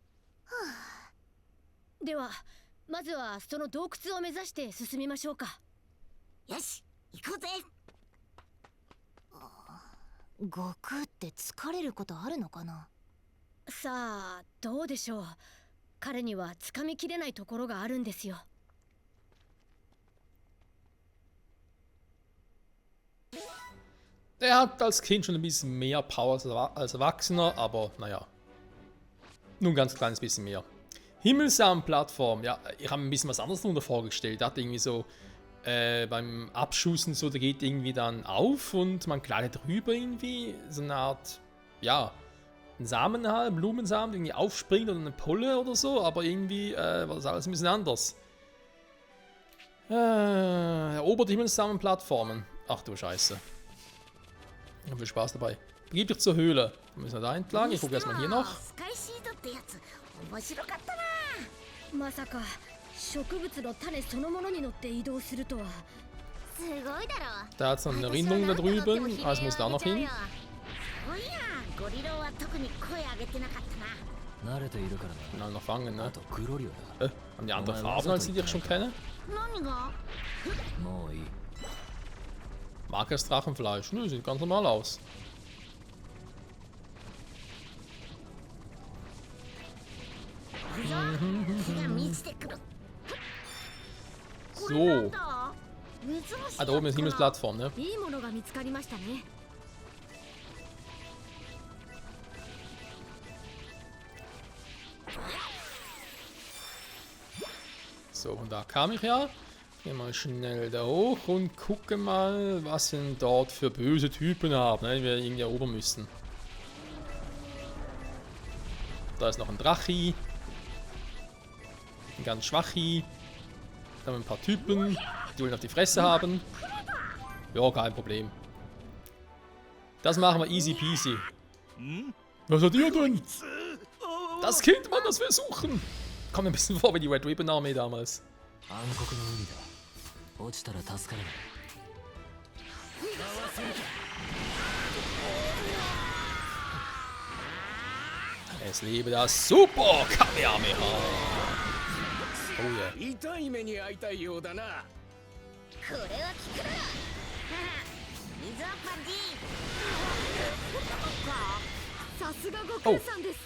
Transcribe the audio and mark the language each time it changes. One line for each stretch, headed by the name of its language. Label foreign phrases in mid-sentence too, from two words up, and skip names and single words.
Japanese: ではまずはその洞窟を目指して進みましょうか。よし、行こうぜ。悟空って疲れることあるのかな？さあどうでしょう。彼には掴みきれないところがあるんですよ。
German: Der hat als Kind schon ein bisschen mehr Power als Erwachsener, aber naja. Nur ein ganz kleines bisschen mehr. Himmelssamen-Plattform. Ja, ich habe mir ein bisschen was anderes darunter vorgestellt. Da hat irgendwie so beim Abschussen so, der geht irgendwie dann auf und man gleitet drüber irgendwie. So eine Art, ja, ein Samen halt, Blumensamen, irgendwie aufspringt oder eine Pulle oder so. Aber irgendwie war das alles ein bisschen anders. Erobert Himmelssamen-Plattformen. Ach du Scheiße. Ja, viel Spaß dabei. Begib dich zur Höhle. Wir müssen da entlang. Ich gucke erstmal hier noch.
Japanese: まさか植物の種そのものに乗って移動するとは。すごいだろ。
German: Da hat es noch eine Rindung da drüben. Also muss da noch hin.
Japanese: ゴリラは特に声上げてなかったな。慣れているからな。
German: Noch fangen, あ ne?
Japanese: とグロリオだ。
German: Haben die andere Farben als die ich schon kenne?
Japanese: 何が？もういい。
German: Markes Drachenfleisch. Nö, sieht ganz normal aus. So. Ah, da oben ist Himmelsplattform, ne?
Japanese: いいものが見つかりましたね。
German: So, und da kam ich ja. Gehen wir mal schnell da hoch und gucken mal, was wir denn dort für böse Typen haben, ne, die wir irgendwie erobern müssen. Da ist noch ein Drachi. Ein ganz Schwachi. Da haben wir ein paar Typen, die wollen auf die Fresse haben. Ja, kein Problem. Das machen wir
English: easy peasy.
German: Was hat ihr denn? Das Kind, Mann, das wir suchen. Kommt mir ein bisschen vor wie die Red Ribbon Armee damals.
Japanese: 暗黒の海だ。落ちたら助からない。
German: Es lebe das Super Kamehameha.
English: Oh yeah.
Japanese: 痛い目に遭いたいようだな。これは効くだろ水はパンディさすが悟空さんです。